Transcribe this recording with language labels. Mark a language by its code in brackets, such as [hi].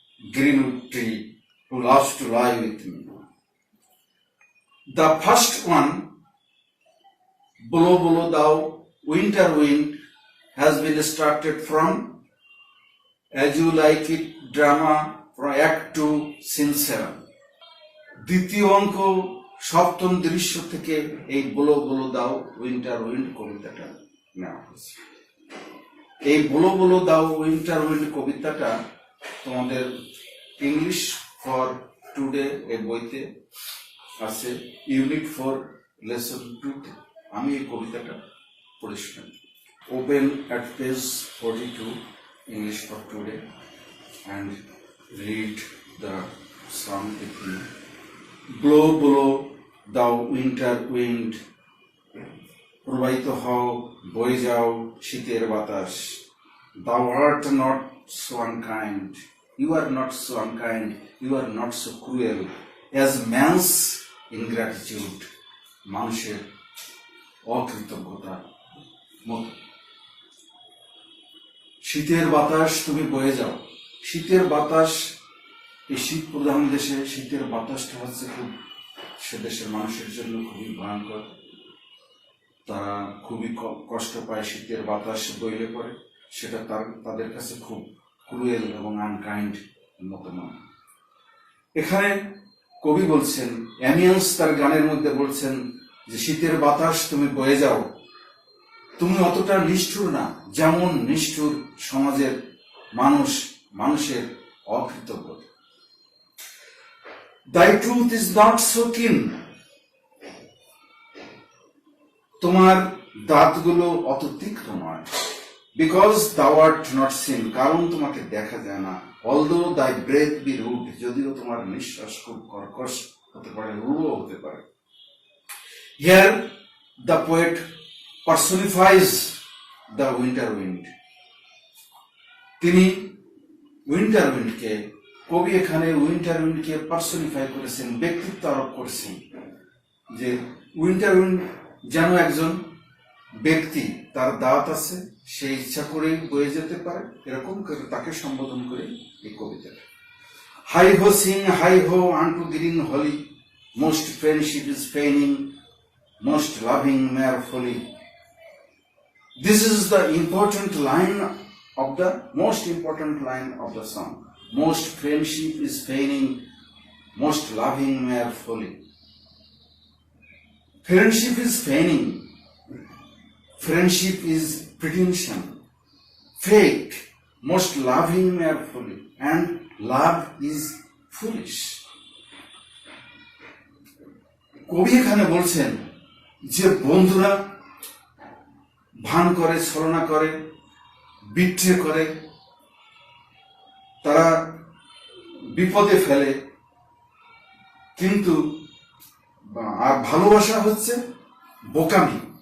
[en] greenwood tree who loves to lie with me. The first one, Blow, blow thou winter wind, has been started from As You Like It drama from Act 2, Scene 7. [bn] দ্বিতীয় অঙ্ক সপ্তম দৃশ্য থেকে এই বলো বলো দাও winter wind কবিতাটা নেওয়া হয়েছে। এই বলো বলো দাও উইন্টার উইন্ড কবিতাটা তোমাদের ইংলিশ ফর টুডে এই বইতে আছে, ইউনিট 4 লেসন 2 তে আমি এই কবিতাটা পড়েছিলাম। [en] Open at page 42 English for today and read the song with me. Blow, blow, thou winter wind, [bn] প্রবাহিত হও, বয়ে যাও শীতের বাতাস। [en] Thou art not so unkind, you are not so unkind, you are not so cruel as man's ingratitude, [bn] মানুষের অকৃতজ্ঞতার মতো। শীতের বাতাস তুমি বয়ে যাও। শীতের বাতাস, এই শীত প্রধান দেশে শীতের বাতাসটা হচ্ছে খুব, সে দেশের মানুষের জন্য খুবই ভয়ঙ্কর। তারা খুবই কষ্ট পায় শীতের বাতাস বইলে পড়ে, সেটা তাদের কাছে খুব ক্রুয়েল এবং আনকাইন্ড মতো নয়। এখানে কবি বলছেন, অ্যামিয়ান্স তার গানের মধ্যে বলছেন যে শীতের বাতাস তুমি বয়ে যাও, তুমি অতটা নিষ্ঠুর না যেমন নিষ্ঠুর সমাজের মানুষের অকৃতজ্ঞতা। [en] Thy truth is not so keen, [bn] তোমার দাঁতগুলো অত তীক্ষ্ণ নয়। [en] Because thou art not seen, [bn] কারণ তোমাকে দেখা যায় না। [en] Although thy breath be rude, [bn] যদিও তোমার নিঃশ্বাস খুব কর্কশ হতে পারে, রূঢ় হতে পারে। [en] Here the poet personifies the winter wind. [bn] তিনি উইন্টার উইন্ডকে, কবি এখানে উইন্টার উইন্ডকে পার্সনিফাই করেছেন, ব্যক্তিত্ব আরোপ করেছেন, যে উইন্টার উইন্ড যেন একজন ব্যক্তি, তার দাঁত আছে, সে ইচ্ছা করেই বয়ে যেতে পারে, এরকম করে তাকে সম্বোধন করে এই কবিতাটা। [en] Heigh ho sing heigh ho unto green holly, most friendship is feigning, most loving mere folly. This is the important line of the most important line of the song. Most friendship is feigning, most loving mere folly. Friendship is feigning. Friendship is pretension, fake. Most loving mere folly, and love is foolish. [bn] কবি এখানে বলছেন যে বন্ধুরা ভান করে, ছলনা করে, betray করে, তারা বিপদে ফেলে, কিন্তু আর ভালোবাসা হচ্ছে বোকামি।